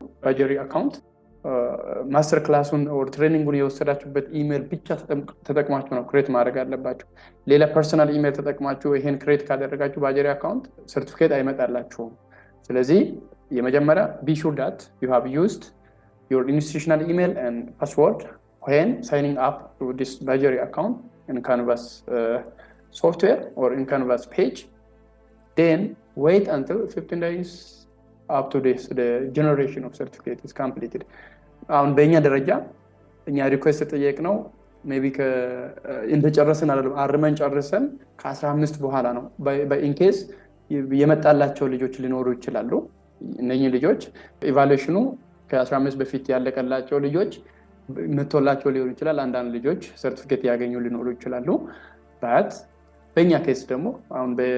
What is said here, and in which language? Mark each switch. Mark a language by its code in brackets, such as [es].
[am] ባጀሪ አካውንት ማስተር ክላሱን ኦር ትሬኒንጉን የወሰዳችሁበት ኢሜል ብቻ ተጠቅማችሁ ነው ክሬት ማድረግ አለባችሁ። ሌላ ፐርሰናል ኢሜል ተጠቅማችሁ ይሄን ክሬት ካደረጋችሁ ባጀሪ አካውንት ሰርቲፊኬት አይመጣላችሁም። ስለዚህ የመጀመሪያ [en] be sure that you have used your institutional email and password when signing up to this Bajari account in Canvas software or in Canvas page. Then wait until 15 days up to this the generation of certificate is completed. [am] አሁን በእኛ ደረጃ እኛ ሪኩዌስት ተጠየቅነው ሜቢ እንደጨረስን አይደለም አርመን ጨርሰን ከ15 በኋላ ነው። በኢንኬዝ የመጣላቸው ልጆች ሊኖሩ ይችላሉ። እነኚህ ልጆች ኢቫሉዌሽኑ ከ15 በፊት ያለቀላቸው ልጆች መጥቶላቸው ሊሆን ይችላል። አንዳንድ ልጆች ሰርቲፊኬት ያገኙ ሊኖሩ ይችላሉ። በት በእኛ ኬስ ደግሞ አሁን